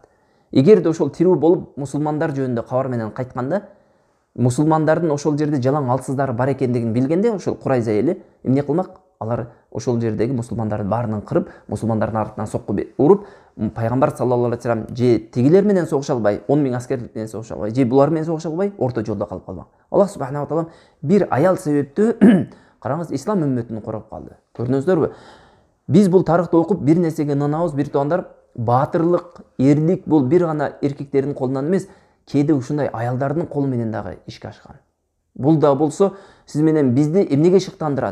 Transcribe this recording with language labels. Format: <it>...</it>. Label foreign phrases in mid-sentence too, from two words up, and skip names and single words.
<ky>Эгерде ошол тирүү болуп мусулмандар жөнүндө кабар менен кайтканда, мусулмандардын ошол жерде жалаң алсыздары бар экендигин билгенде, ошол Курайза эли эмне кылмак? Алар ошол жердеги мусулмандардын баарынан кырып, мусулмандардын артынан сокку уруп, пайгамбар</ky> <ar>صلى الله عليه وسلم</ar> <ky>же тигилер менен согуша албай, 10 000 аскер менен согуша албай, же булар менен согуша албай, орто жолдо калып калмак. Аллах</ky> <ar>سبحانه وتعالى</ar> <ky>бир аял себептүү караңыз, ислам үммөтүн коргоп калды. Көрдүңүздөрбү? Биз бул тарыхты окуп бир нерсеге ынанабыз, бир туугандар, баатырлык, эрлик бул бир гана эркектердин колунан эмес, кээде ушундай аялдардын колу менен дагы ишке ашкан. Бул да болсо сиз менен бизди эмнеге шыктандырат?</ky>